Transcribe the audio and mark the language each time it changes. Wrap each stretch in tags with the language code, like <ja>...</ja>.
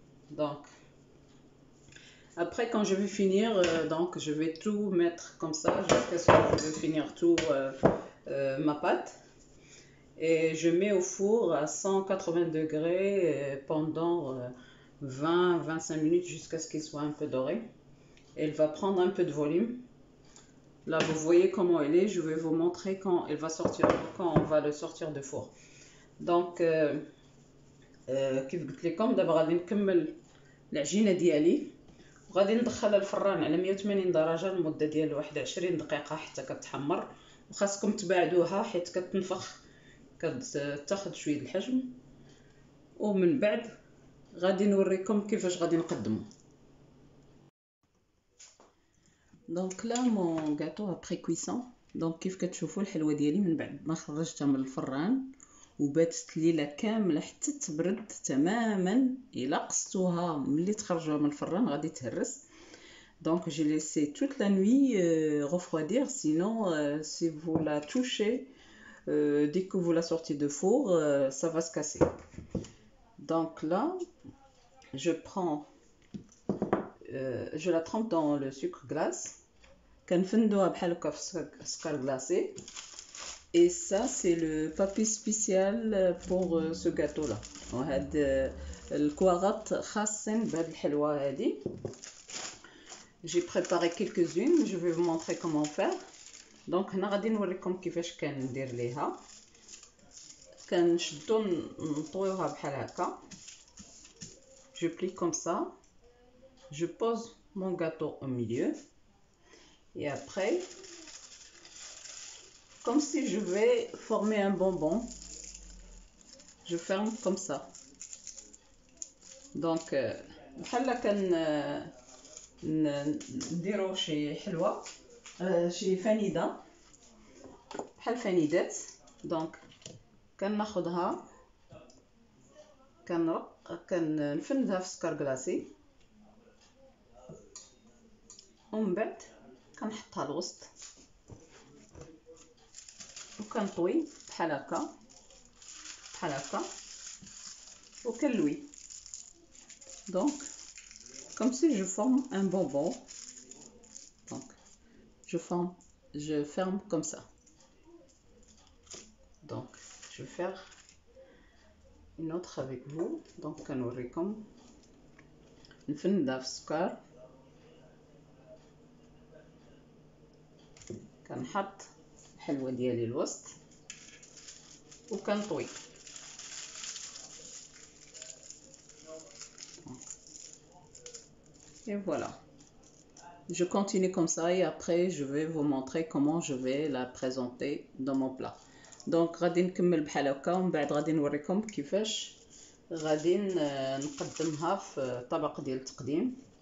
<fr>Donc après quand je vais finir, donc je vais tout mettre comme ça jusqu'à ce que je vais finir tout ma pâte, et je mets au four à 180 degrés pendant 20-25 minutes jusqu'à ce qu'il soit un peu doré. Elle va prendre un peu de volume. Là vous voyez comment elle est. Je vais vous montrer quand elle va sortir, quand on va le sortir de four.</fr> <ar>Donc كيف قلت لكم دابا غادي نكمل العجينه ديالي وغادي ندخلها الفران على 180 درجه لمده ديال 21 دقيقه حتى كتحمر. وخاصكم تباعدوها حيت كتنفخ، كتاخذ شويه الحجم. ومن بعد غادي نوريكم كيفاش غادي نقدمو. دونك</ar> <fr>لا مون غاتو ابري كويسون.</fr> <ar>دونك كيف كتشوفوا الحلوه ديالي من بعد ما خرجتها من الفران وباتت ليله كامله حتى تبرد تماما. الا قصتوها ملي تخرجوها من الفران غادي تهرس.</ar> <fr>Donc j'ai laissé toute la nuit refroidir, sinon si vous la touchez dès que vous la sortez de four, ça va se casser. Donc là je prends je la trempe dans le sucre glace.</fr> <ar>كنفندوها بحال هكا في السكر glacé.</ar> <fr>Et ça c'est le papier spécial pour ce gâteau là.</fr> <ar>وهاد الكواغط خاصين بهاد الحلوه هادي.</ar> <fr>J'ai préparé quelques-unes, je vais vous montrer comment faire. Donc</fr> <ar>هنا غادي نوريكم كيفاش كندير ليها. كنشدو نطويوها بحال هكا.</ar> <fr>Je plie comme ça, je pose mon gâteau au milieu et après, comme si je vais former un bonbon, je ferme comme ça.</fr> <ar>Donc بحال نديرو شي حلوه شي فنيده بحال فنيدات. دونك كناخذها كنفندها في السكر كلاصي ومن بعد كنحطها الوسط وكنطوي بحال هكا بحال هكا وكنلوي.</ar> <fr>Donc comme si je forme un bonbon. Donc je ferme comme ça. Donc je vais faire une autre avec vous.</fr> <ar>Donc كنوريكم نفندها في السكر كنحط الحلوه ديالي الوسط وكنطوي.</ar> <fr>Et voilà, je continue comme ça et après je vais vous montrer comment je vais la présenter dans mon plat.</fr> <ar>Donc غادي نكمل بحال هكا ومن بعد غادي نوريكم كيفاش غادي نقدمها في طبق ديال التقديم.</ar>